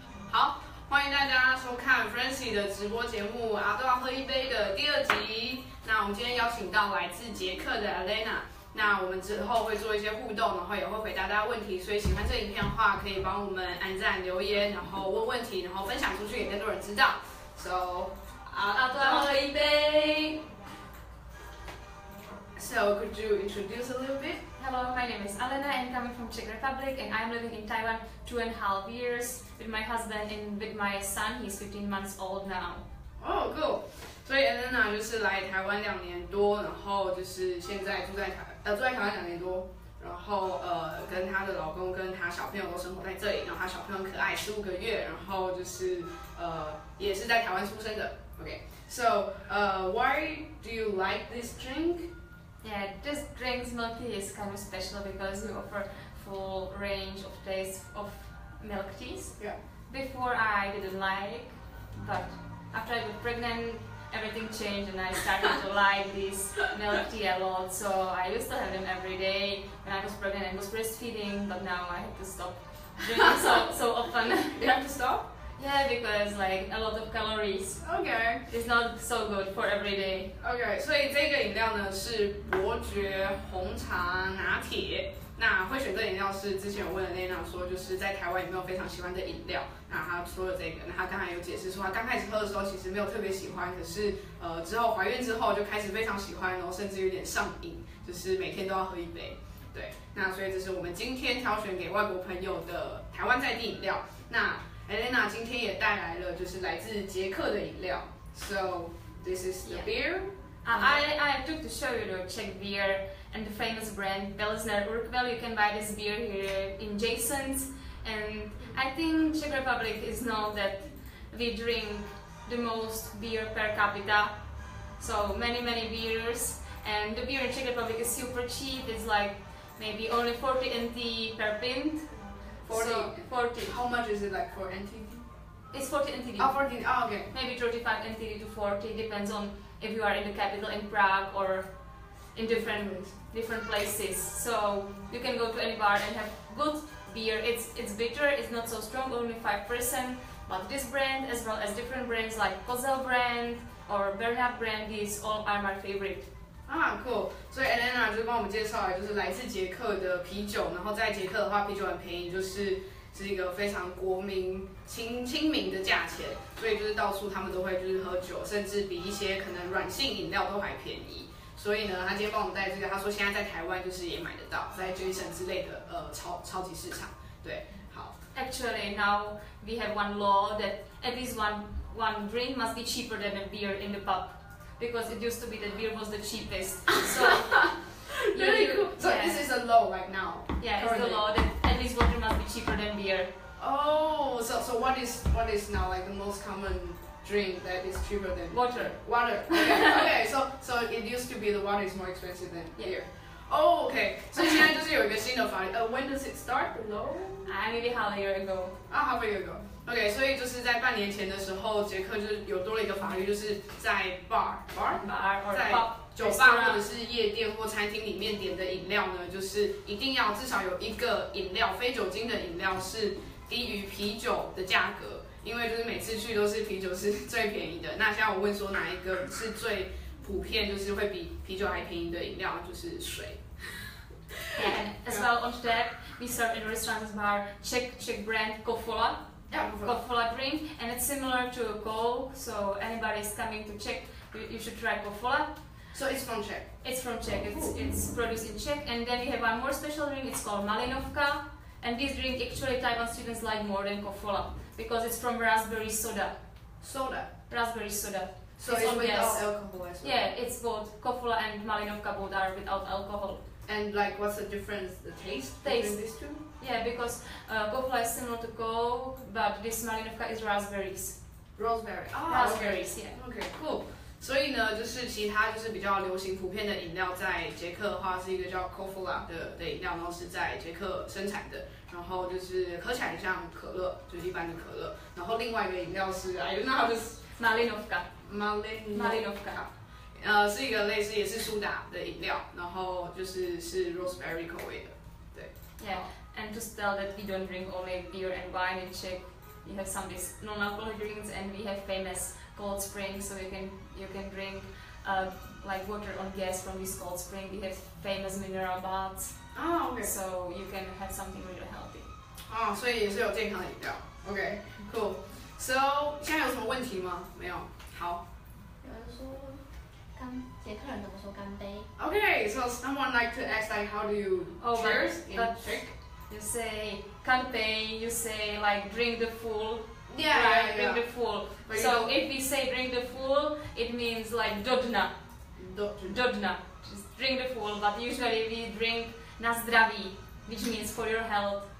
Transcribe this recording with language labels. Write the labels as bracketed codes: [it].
[zh] 好，欢迎大家收看 frnci 的直播节目《阿兜仔喝一杯》的第2集。那我们今天邀请到来自捷克的 Alena。那我们之后会做一些互动，然后也会回答大家问题，所以喜欢这影片的话，可以帮我们按赞、留言，然后问问题，然后分享出去给更多人知道。 So， 阿兜仔喝一杯。 [en] So, could you introduce a little bit? Hello, my name is Alena and coming from Czech Republic, and I'm living in Taiwan 2.5 years with my husband and with my son. He's 15 months old now. Oh, cool. 所以 Alena 就是来台湾2年多，然后就是现在住在台湾2年多，然后跟她的老公跟她小朋友都生活在这里，然后她小朋友很可爱，15个月，然后就是也是在台湾出生的。 Okay, so why do you like this drink? Yeah, this drink's milk tea is kind of special because we offer full range of taste of milk teas. Yeah. Before I didn't like, but after I got pregnant, everything changed and I started to like this milk tea a lot. So I used to have them every day when I was pregnant and was breastfeeding, but now I have to stop drinking so often. You have to stop? Yeah, because like a lot of calories. Okay. It's not so good for every day. [zh] Okay, 所以这个饮料呢是伯爵红茶拿铁。那会选这饮料是之前有问Alena说，就是在台湾有没有非常喜欢的饮料？那他说了这个，那他刚才有解释说，他刚开始喝的时候其实没有特别喜欢，可是之后怀孕之后就开始非常喜欢，然后甚至有点上瘾，就是每天都要喝一杯。对，那所以这是我们今天挑选给外国朋友的台湾在地饮料。那Alena 今天也带来了就是来自捷克的饮料。 [en] So this is the beer. I took to show you the Czech beer and the famous brand Pilsner Urquell. You can buy this beer here in Jason's, and I think Czech Republic is known that we drink the most beer per capita. So many beers, and the beer in Czech Republic is super cheap. It's like maybe only 40 NT per pint. 40. So 40. How much is it like for NT? It's 40 NTD. Oh, 40. Oh, okay. Maybe 35 NTD to 40, depends on if you are in the capital in Prague or in different places. So you can go to any bar and have good beer. It's bitter, it's not so strong, only 5%. But this brand, as well as different brands like Kozel brand or Bernard brand, these all are my favorite. Cool. [zh] 所以 Alena 就帮我们介绍了，就是来自捷克的啤酒。然后在捷克的话，啤酒很便宜，是一个非常国民亲民的价钱，所以就是到处他们都会就是喝酒，甚至比一些可能软性饮料都还便宜。所以呢，他今天帮我们带这个，他说现在在台湾就是也买得到，在 Jason 之类的超级市场。对，好。 [en] Actually, now we have one law that at least one drink must be cheaper than a beer in the pub, because it used to be that beer was the cheapest. So really cool. So yeah. This is a law right now. Yeah, currently. It's the law that at least water must be cheaper than beer. Oh, so what is now like the most common drink that is cheaper than water? Water. Okay. So it used to be the water is more expensive than beer. Oh, okay. [zh] 所以现在就是有一个新的法律。 [en] When does it start? The law? Maybe half a year ago. Half a year ago. [zh] OK， 所以就是在半年前的时候，捷克就是有多了一个法律，就是在 bar 在酒吧或者是夜店或餐厅里面点的饮料呢，就是一定要至少有一个饮料，非酒精的饮料是低于啤酒的价格，因为就是每次去都是啤酒是最便宜的。那现在我问说哪一个是最普遍，就是会比啤酒还便宜的饮料，就是水。 [en] And as well on tap, we serve in restaurants bar Czech brand Kofola. Yeah, Kofola drink, and it's similar to Coke. So anybody is coming to Czech, you should try Kofola. So it's from Czech. It's from Czech. It's produced in Czech, and then we have one more special drink. It's called Malinovka, and this drink actually Taiwan students like more than Kofola because it's from raspberry soda. Raspberry soda. So it's without alcohol as well. Yeah, it's both Kofola and Malinovka both are without alcohol. And like, what's the difference? The taste between these two? Yeah, because Kofola is similar to Coke, but this Malinovka is raspberries. Raspberry. Raspberries, yeah. Okay, cool. [zh] 所以呢，就是其他就是比较流行普遍的饮料，在捷克的话是一个叫 Kofola 的饮料，然后是在捷克生产的，然后就是喝起来像可乐，就是一般的可乐。然后另外一个饮料是 [en] I don't know how to Malinovka. Malinovka. [zh] 是一个类似也是苏打的饮料，然后是 raspberry 口味的。 [en] Yeah, and just tell that we don't drink only beer and wine in Czech. We have some these non-alcoholic drinks, and we have famous cold springs, so you can drink like water on gas from this cold spring. We have famous mineral baths. Oh, okay. So you can have something really healthy. [zh] 哦，所以也是有健康的饮料。 [en] OK, cool. [zh] So 现在有什么问题吗？没有。好。有人说捷克人怎么说干杯 [en] Okay, so someone like to ask like how do you cheers in Czech? You say kanpej, you say like drink the full. Yeah. Drink the full. But So if we say drink the full, it means like [cs] dodna. Dodna. [en] Just drink the full, but usually we drink [cs] na zdraví, [en] which means for your health.